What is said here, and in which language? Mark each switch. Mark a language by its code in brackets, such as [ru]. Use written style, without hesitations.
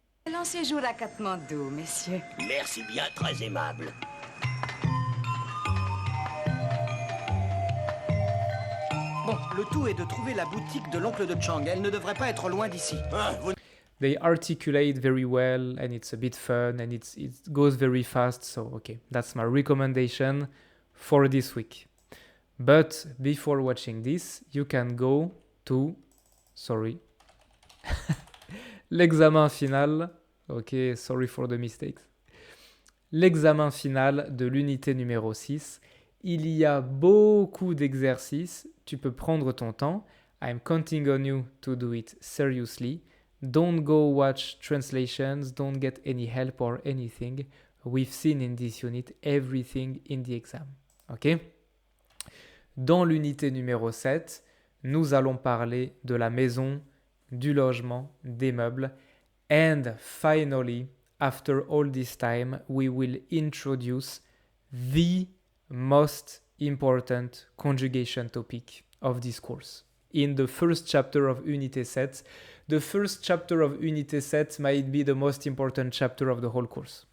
[fr] Long séjour à Katmandou, messieurs. Merci bien, très aimable. Bon, le tout est de trouver la boutique de l'oncle de Chang. Elle ne devrait pas être loin d'ici. [en] They articulate very well and it's a bit fun and it goes very fast. So, okay, that's my recommendation for this week. But before watching this, you can go to, [fr] l'examen final. [en] Okay, sorry for the mistakes. [fr] L'examen final de l'unité numéro 6. Il y a beaucoup d'exercices. Tu peux prendre ton temps. [en] I'm counting on you to do it seriously. Don't go watch translations. Don't get any help or anything. We've seen in this unit everything in the exam. OK? [fr] Dans l'unité numéro 7, nous allons parler de la maison, du logement, des meubles. [en] And finally, after all this time, we will introduce the most important conjugation topic of this course. In the first chapter of Unité 7, the first chapter of Unité 7 might be the most important chapter of the whole course.